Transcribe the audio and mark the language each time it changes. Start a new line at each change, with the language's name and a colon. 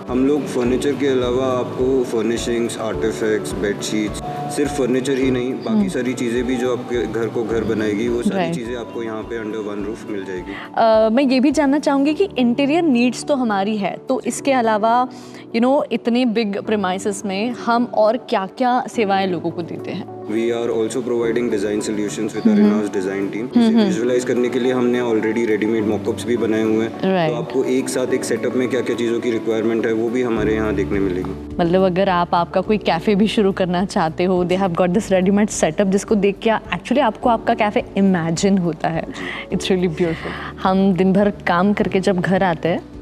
Hindi: हम लोग फर्नीचर के अलावा आपको फर्निशिंग्स, आर्टिफैक्ट्स, बेडशीट्स, सिर्फ फर्नीचर ही नहीं, बाकी सारी चीज़ें भी जो आपके घर को घर बनाएगी, वो सारी चीज़ें आपको यहाँ पे अंडर वन रूफ मिल जाएगी। मैं ये भी जानना चाहूँगी कि इंटीरियर नीड्स तो हमारी है, तो इसके अलावा यू नो इतने बिग प्रीमाइसेस में हम और क्या क्या सेवाएं लोगों को देते हैं?
English: We are also providing design solutions with our in-house design team.
Hindi: Visualise करने के लिए हमने ऑलरेडी रेडीमेड मॉकअप्स भी बनाए हुए हैं।
English: Right.
Hindi: तो आपको एक साथ एक सेटअप में क्या क्या चीज़ों की रिक्वायरमेंट है वो भी हमारे यहाँ देखने मिलेगी। मतलब अगर आप आपका कोई कैफ़े भी शुरू करना चाहते हो,
English: they have got this readymade setup
Hindi: जिसको देख के एक्चुअली आपको आपका कैफ़े इमेजिन होता है।
English: It's really beautiful.
Hindi: हम दिन भर काम करके जब घर आते हैं